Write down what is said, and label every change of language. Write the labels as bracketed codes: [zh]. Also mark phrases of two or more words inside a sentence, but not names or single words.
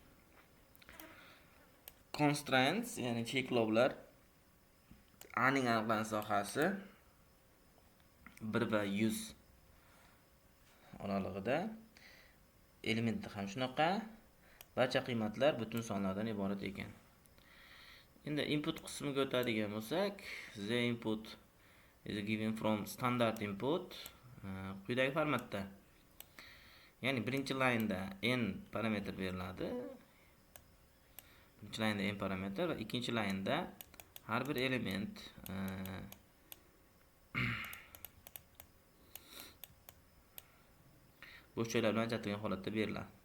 [uz] Constraints, ya'ni cheklovlar A ning aniqlanish sohasi 1 va 100 oralig'ida. Elementi ham shunaqa. Barcha qiymatlar butun sonlardan iborat ekan. Endi input qismiga o'tadigan bo'lsak, [en] the input is given from standard input [uz] quyidagi formatda. [en] Ya'ni birinchi laynda n parametr beriladi. Birinchi laynda n parametr va ikkinchi laynda har bir element bo'sh joylar bilan ajratilgan holatda beriladi.